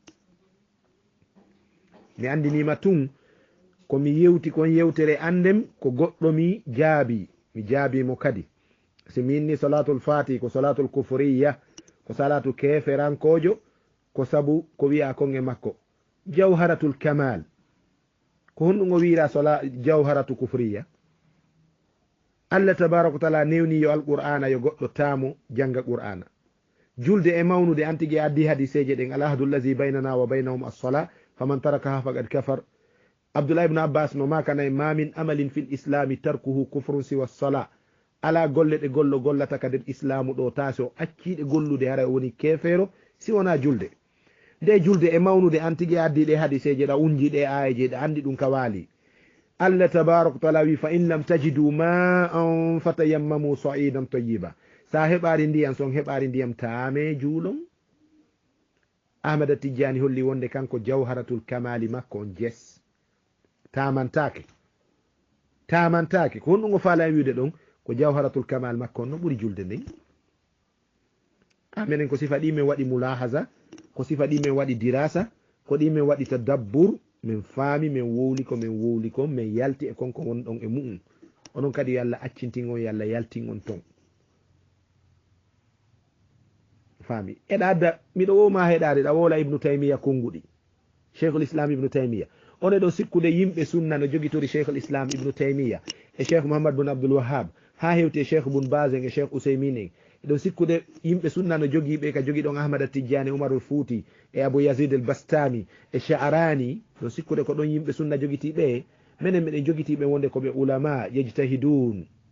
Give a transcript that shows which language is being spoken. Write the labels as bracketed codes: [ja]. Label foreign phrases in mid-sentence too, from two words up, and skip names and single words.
[ff] mi andinima tun komi yewti kon yewtere andem ko goɗɗo mi jaabimo kadi si minni [ar] صلاة الفاتح [ff] ko [ar] صلاة كفرية [ff] ko salatu keferankojo ko sabu ko wi'a kon e makko [ar] جوهرة الكمال [ff] ko honɗum o wiira sola [ar] جوهرة كفرية الله تبارك وتعالى [ff] newni yo alqur'ana yo goɗɗo taamo janga qur'ana julde e mawnude antigui addi hadiseje ɗen [ar] العهد الذي بيننا وبينهم الصلاة فمن تركها فقد كفر abdullah ibne abbas no makanayi ما من عمل في الإسلام تركه كفر سوى الصلاة [ff] ala golle ɗe gollo gollata ka nder islamu ɗo ta so acciɗe gollude hara woni kefeero si wona julde nde julde e mawnude antigui addi ɗe hadiseje ɗa unji ɗe ayeje ɗe andi ɗum ka waali [ar] الله تبارك وتعالى [ff] wi [ar] فإن لم تجدوا ماء فتيمموا صعيدا طيبا [ff] sa heɓari ndiyam son heɓari ndiyam taame juulon ahmada tijjani holli wonde kanko [ar] جوهرة الكمال [ff] makko on jes tamantake ko honɗum o faala en wiide ɗon ko [ar] جوهرة الكمال [ff] makko on no ɓuuri julde nden minen ko sifa ɗi min waɗi mulahaza ko sifa ɗi min waɗi dirasa ko ɗi min waɗi tadabbur min faami min wowli ko min yalti e konko wonɗon e mu'um onon kadi yo allah accintin on yo allah yaltin on ton faami eɗa miɗo woma heɗade ɗa wola ibnu taymiya konguɗi [ar] شيخ الإسلام [ff] ibnu taymiya one ɗo sikkude yimɓe sunna no jogitori [ar] شيخ الإسلام [ff] ibnu taymiya e cheikh mouhammad bun abdoul wahab ha hewti cheikh bun bas en e cheikh ousaymin en eɗo sikkude yimɓe sunna no jogiiɓe ka jogui ɗon ahmada tijjani oumarul fouti e abou yazid el bastami e cha'arani ɗo sikkude ko ɗon yimɓe sunna jogitiɓe minen miɗen jogitiɓe wonde koɓe [ar] علماء يجتهدون